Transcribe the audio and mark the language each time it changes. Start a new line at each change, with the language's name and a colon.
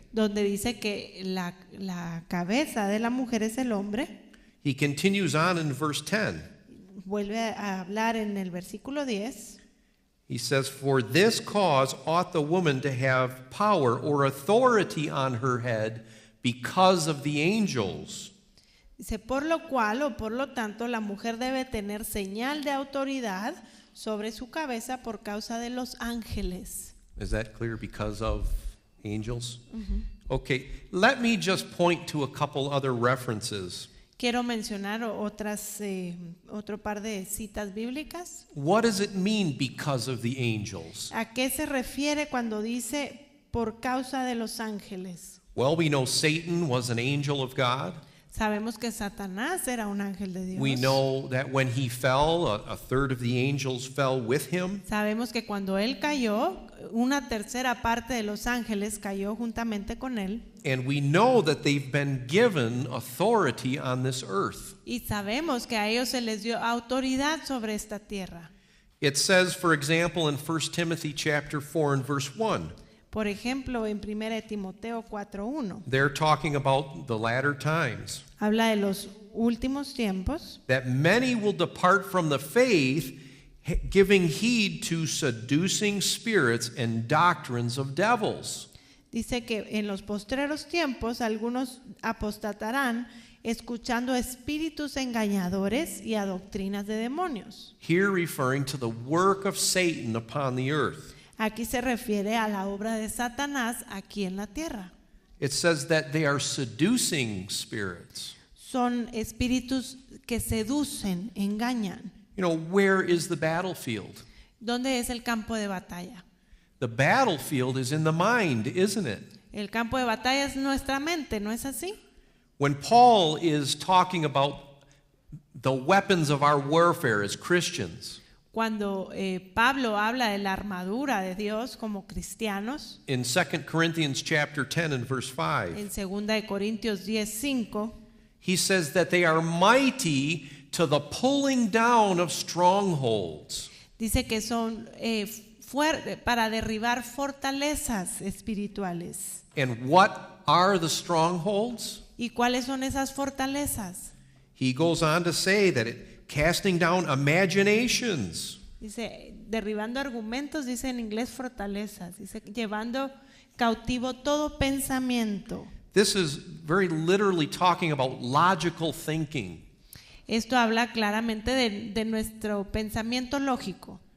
Spanish: donde dice que la cabeza de la mujer es el hombre,
English: He continues on in verse 10.
Spanish: Vuelve a hablar en el versículo 10.
English: He says, "For this cause ought the woman to have power or authority on her head because of the angels."
Spanish: Dice, por lo cual o por lo tanto la mujer debe tener señal de autoridad sobre su cabeza por causa de los ángeles.
English: Is that clear? Because of angels? Okay, let me just point to a couple other references.
Spanish: Quiero mencionar otro par de citas bíblicas.
English: What does it mean because of the angels?
Spanish: ¿A qué se refiere cuando dice por causa de los ángeles?
English: Well, we know Satan was an angel of God.
Spanish: Sabemos que Satanás era un ángel de Dios.
English: We know that when he fell, a third of the angels fell with him.
Spanish: Sabemos que cuando él cayó, una tercera parte de los ángeles cayó juntamente con él.
English: And we know that they've been given authority on this earth.
Spanish: Y sabemos que a ellos se les dio autoridad sobre esta tierra.
English: It says, for example, in 1 Timothy chapter 4 and verse 1,
Spanish: Por ejemplo, en 1 Timoteo 4:1,
English: they're talking about the latter times,
Spanish: habla de los últimos tiempos,
English: that many will depart from the faith, giving heed to seducing spirits and doctrines of devils.
Spanish: dice que en los postreros tiempos algunos apostatarán escuchando espíritus engañadores y a doctrinas de demonios.
English: Here referring to the work of Satan upon the earth.
Spanish: Aquí se refiere a la obra de Satanás aquí en la tierra.
English: It says that they are seducing spirits.
Spanish: Son espíritus que seducen, engañan.
English: You know, where is the battlefield?
Spanish: ¿Dónde es el campo de batalla?
English: The battlefield is in the mind, isn't it?
Spanish: El campo de batalla es nuestra mente, ¿no es así?
English: When Paul is talking about the weapons of our warfare as Christians,
Spanish: Cuando Pablo habla de la armadura de Dios como cristianos,
English: in 2 Corinthians chapter 10 and verse 5,
Spanish: en 2 de Corintios 10:5,
English: he says that they are mighty to the pulling down of strongholds.
Spanish: dice que son fuertes para derribar fortalezas espirituales.
English: And what are the strongholds?
Spanish: ¿Y cuáles son esas fortalezas?
English: He goes on to say that casting down imaginations.
Spanish: Dice, derribando argumentos, dice en inglés fortalezas, dice llevando cautivo todo pensamiento.
English: This is very literally talking about logical thinking.
Spanish: Esto habla claramente de nuestro pensamiento lógico,